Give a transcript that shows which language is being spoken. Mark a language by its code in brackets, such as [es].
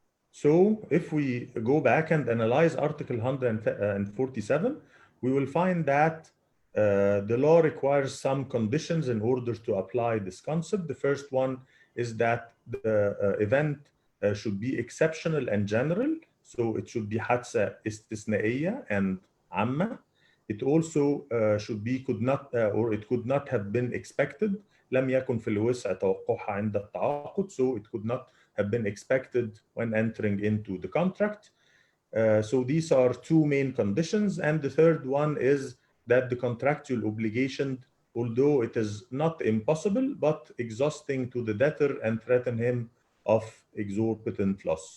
[en] So if we go back and analyze Article 147, we will find that the law requires some conditions in order to apply this concept. The first one is that the event should be exceptional and general. So it should be [ar] حادثة استثنائية [en] and [ar] عامة. [en] It also should be it could not have been expected. [ar] لم يكن في الوسع توقعها عند التعاقد. [en] So it could not have been expected when entering into the contract. So these are two main conditions. And the third one is that the contractual obligation, although it is not impossible, but exhausting to the debtor and threaten him of exorbitant loss.